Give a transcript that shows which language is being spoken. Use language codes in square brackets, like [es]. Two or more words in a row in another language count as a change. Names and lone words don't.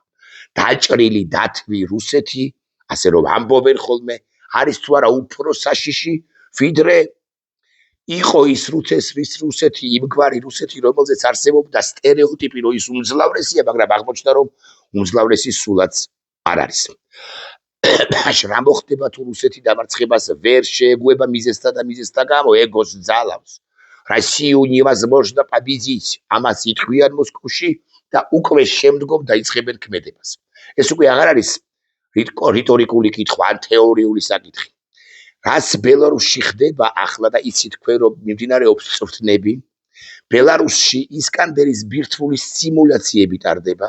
[ka] დაჭრილი დათვი რუსეთი, ასე რომ ამბობენ ხოლმე, არის თუ არა უფრო საშიში, ვიდრე იყო ის რუსეთი, იმგვარი რუსეთი, რომელზეც არსებობდა სტერეოტიპი, რომ ის უმძლავრესია, მაგრამ აღმოჩნდა, რომ უმძლავრესი სულაც არ არის. რა მოხდება თუ რუსეთი დამარცხებას ვერ შეეგუება მიზეზთა გამო ეგოს ძალავს. [ru] Россию невозможно победить. [ka] ამას იტყვიან მოსკოვში და უკვე შემდგომ დაიწყებენ ქმედებას. ეს უკვე აღარ არის რიტორიკული კითხვა, ან თეორიული საკითხი. რაც ბელარუსში ხდება ახლა და იცით თქვენ რომ მიმდინარეობს წვრთნები, ბელარუსში ისკანდერის ბირთვული სიმულაციები ტარდება.